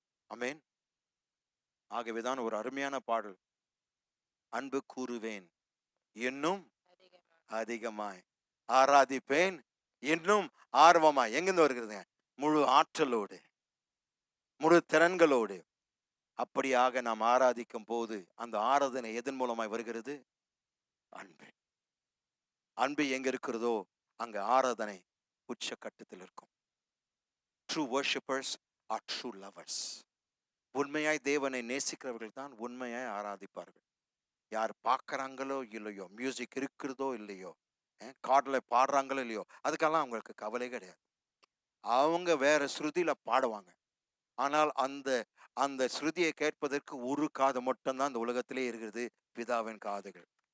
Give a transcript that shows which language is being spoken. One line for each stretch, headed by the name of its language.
Tamil: ஆமென். ஆகவேதான் ஒரு அருமையான பாடல், அன்பு கூறுவேன் இன்னும் அதிகமாய், ஆராதிப்பேன் இன்னும் ஆர்வமாய். எங்கிருந்து வருகிறது? முழு ஆற்றலோடு, முழு திறன்களோடு. அப்படியாக நாம் ஆராதிக்கும் போது அந்த ஆராதனை எதன் மூலமாய் வருகிறது? அன்பு. அன்பு எங்க இருக்கிறதோ அங்க ஆராதனை உச்சக்கட்டத்தில் இருக்கும்.
English: True worshippers are true lovers.
Tamil: உண்மையாய் தேவனை நேசிக்கிறவர்கள் தான் உண்மையாய் ஆராதிப்பார்கள். யார் பார்க்கறாங்களோ இல்லையோ, மியூசிக் இருக்கிறதோ இல்லையோ, கார்டுல பாடுறாங்களோ இல்லையோ, அதுக்கெல்லாம் அவங்களுக்கு கவலை கிடையாது. அவங்க வேற ஸ்ருதியில பாடுவாங்க. ஆனால் அந்த அந்த ஸ்ருதியை கேட்பதற்கு ஒரு காது மட்டும்தான் இந்த உலகத்திலே இருக்கிறது, பிதாவின் காதுகள்.